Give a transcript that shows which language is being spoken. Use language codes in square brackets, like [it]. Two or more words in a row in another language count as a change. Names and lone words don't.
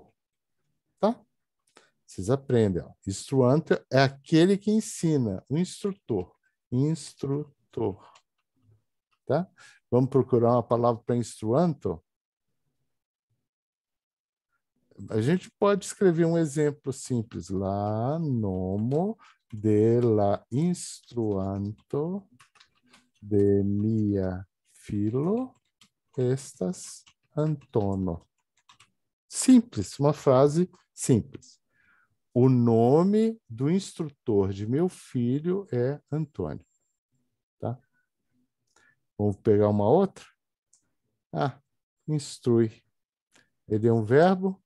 [pt] Tá? Vocês aprendem. Ó. Instruante é aquele que ensina, o instrutor. Instrutor. Tá? Vamos procurar uma palavra para instruanto? A gente pode escrever um exemplo simples. [eo] La nomo de la instruanto de mia filo estas Antono. [pt] Simples, uma frase simples. O nome do instrutor de meu filho é Antônio. Tá? Vamos pegar uma outra? Instrui. Ele é um verbo?